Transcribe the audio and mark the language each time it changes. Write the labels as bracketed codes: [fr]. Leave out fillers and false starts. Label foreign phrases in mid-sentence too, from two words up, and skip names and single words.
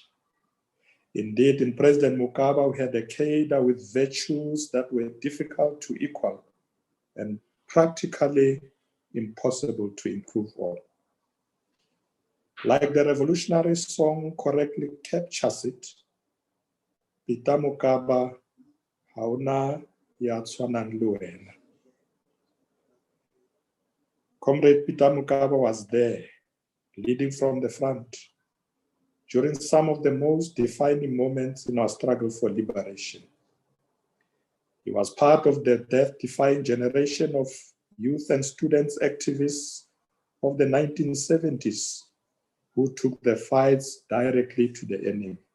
[en] Indeed, in President Mokaba, we had a cadre with virtues that were difficult to equal and practically impossible to improve on. Like the revolutionary song correctly captures it, Peter Mokaba, [st] hauna ya tshwanang le wena. [en] Comrade Peter Mokaba was there, leading from the front, during some of the most defining moments in our struggle for liberation. He was part of the death-defying generation of youth and students activists of the 1970s who took the fights directly to the enemy.